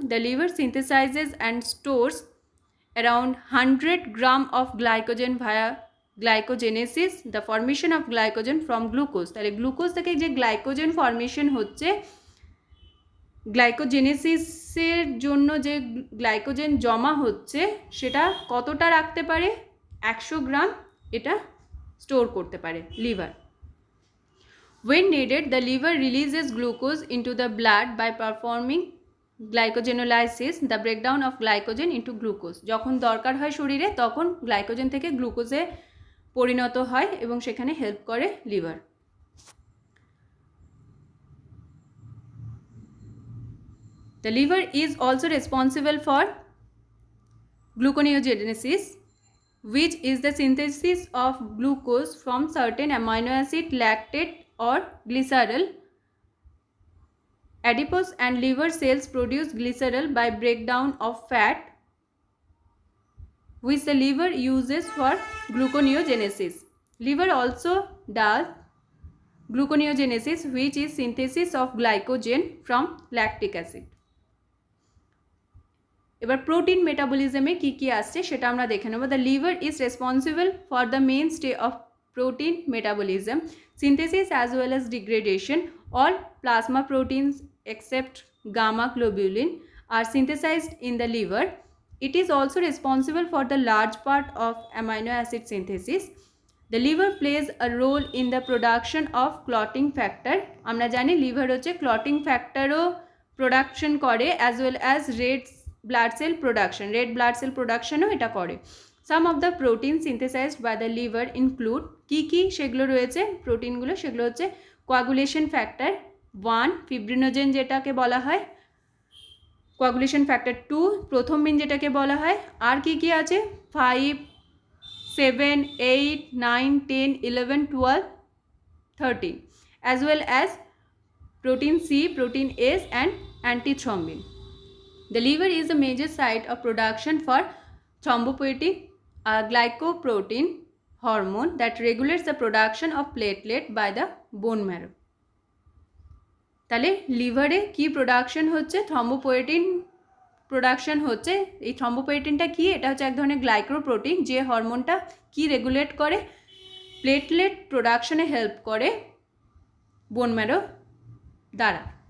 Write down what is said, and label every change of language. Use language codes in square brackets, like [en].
[en] The liver synthesizes and stores around 100 gram of glycogen via glycogenesis, the formation of glycogen from glucose. [bn] তাহলে glucose থেকে যে glycogen formation হচ্ছে, গ্লাইকোজেনেসিসের জন্য যে glycogen জমা হচ্ছে সেটা কতটা রাখতে পারে? 100 গ্রাম এটা স্টোর করতে পারে liver. [en] When needed, the liver releases glucose into the blood by performing glycogenolysis, the breakdown of glycogen into glucose. [bn] যখন দরকার হয় শরীরে তখন গ্লাইকোজেন থেকে গ্লুকোজে পরিণত হয় এবং সেখানে হেল্প করে liver. [en] The liver is also responsible for gluconeogenesis, which is the synthesis of glucose from certain amino acid, lactate or glycerol. Adipose and liver cells produce glycerol by breakdown of fat, which the liver uses for gluconeogenesis. Liver also does gluconeogenesis, which is synthesis of glycogen from lactic acid. [bn] এবার protein মেটাবলিজমে কী কী আসছে সেটা আমরা দেখে নেব। [en] The liver is responsible for the main site of protein metabolism, synthesis as well as degradation. All plasma proteins except gamma globulin are synthesized in the liver. It is also responsible for the large part of amino acid synthesis. The liver plays a role in the production of clotting factor. [bn] আমরা জানি liver হচ্ছে clotting ফ্যাক্টরও production করে, [en] as well as red blood cell production. [bn] Red blood cell প্রোডাকশনও এটা করে। [en] some of the protein synthesized by the liver include [bn] কী সেগুলো রয়েছে প্রোটিনগুলো, সেগুলো হচ্ছে কোয়াগুলেশন ফ্যাক্টর 1, ফিব্রিনোজেন যেটাকে বলা হয়, কোয়াগুলেশন ফ্যাক্টর 2, প্রথমিন যেটাকে বলা হয়, আর কী আছে 5, 7, 8, 9, 10, 11, 12, 13, [en] as well as protein C, protein S and antithrombin. The liver is a major site of production for thrombopoietin, a glycoprotein hormone that regulates the production of platelet by the bone marrow. [bn] তাহলে লিভারে কি production হচ্ছে, থ্রম্বোপোয়েটিন production হচ্ছে। এই থ্রম্বোপোয়েটিনটা কি, এটা হচ্ছে এক ধরনের গ্লাইকোপ্রোটিন যে হরমোনটা কি রেগুলেট করে, প্লেটলেট প্রোডাকশনে হেল্প করে বোন ম্যারো দ্বারা।